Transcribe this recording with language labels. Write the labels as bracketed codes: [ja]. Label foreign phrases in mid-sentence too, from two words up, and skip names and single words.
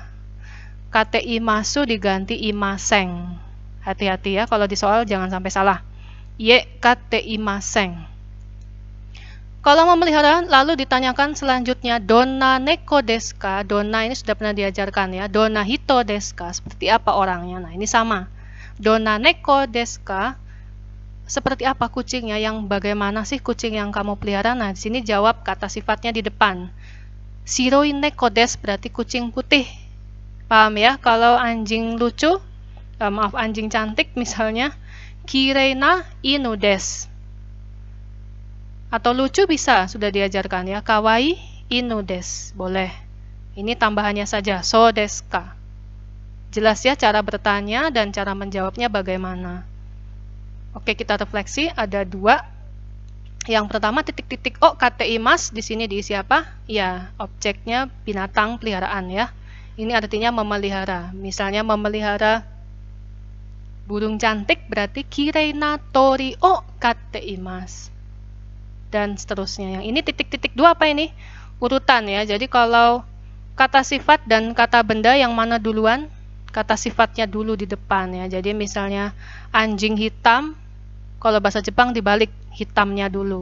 [ja] Kate imasu diganti imaseng. [id] Hati-hati ya, kalau di soal jangan sampai salah. [ja] Ye kate imaseng. [id] Kalau memelihara, lalu ditanyakan selanjutnya, [ja] donna neko desu ka? [id] Donna ini sudah pernah diajarkan ya. [ja] Donna hito desu ka? [id] Seperti apa orangnya? Nah, ini sama. [ja] Donna neko desu ka? [id] Seperti apa kucingnya? Yang bagaimana sih kucing yang kamu pelihara? Nah, di sini jawab kata sifatnya di depan. [ja] Shiroi neko desu [id] berarti kucing putih. Paham ya? Kalau anjing lucu, maaf anjing cantik misalnya, [ja] kirei na inu desu. [id] Atau lucu bisa, sudah diajarkan ya. [ja] Kawaii inu desu. [id] Boleh. Ini tambahannya saja. [ja] So desu ka? [id] Jelas ya cara bertanya dan cara menjawabnya bagaimana. Oke, kita refleksi. Ada dua. Yang pertama titik-titik [ja] o kateimasu. [id] Di sini diisi apa? Ya, objeknya binatang peliharaan ya. Ini artinya memelihara. Misalnya memelihara burung cantik berarti [ja] kirei na tori o kateimasu. [id] Dan seterusnya. Yang ini titik-titik dua apa ini? Urutan ya. Jadi kalau kata sifat dan kata benda yang mana duluan? Kata sifatnya dulu di depan ya. Jadi misalnya anjing hitam, kalau bahasa Jepang dibalik, hitamnya dulu.